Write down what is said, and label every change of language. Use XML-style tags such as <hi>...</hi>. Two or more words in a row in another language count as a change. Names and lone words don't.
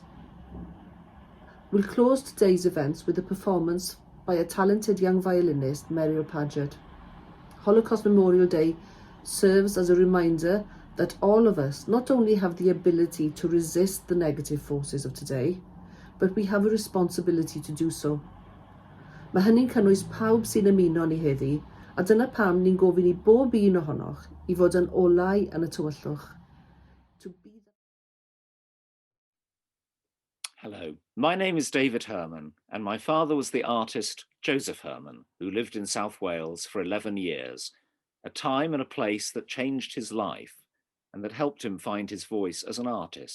<en>We'll close today's events with a performance by a talented young violinist, Meryl Paget. Holocaust Memorial Day serves as a reminder that all of us not only have the ability to resist the negative forces of today, but we have a responsibility to do so.</en> <cy>Mae hynny'n cynnwys pawb sy'n ymuno ni heddi, a dyna pam ni'n gofyn I bob un ohonoch I fod yn olau yn y tywyllwch.</cy> <en>Hello, my name is David Herman, and my father was the artist Josef Herman, who lived in South Wales for 11 years, a time and a place that changed his life and that helped him find his voice as an artist.</en>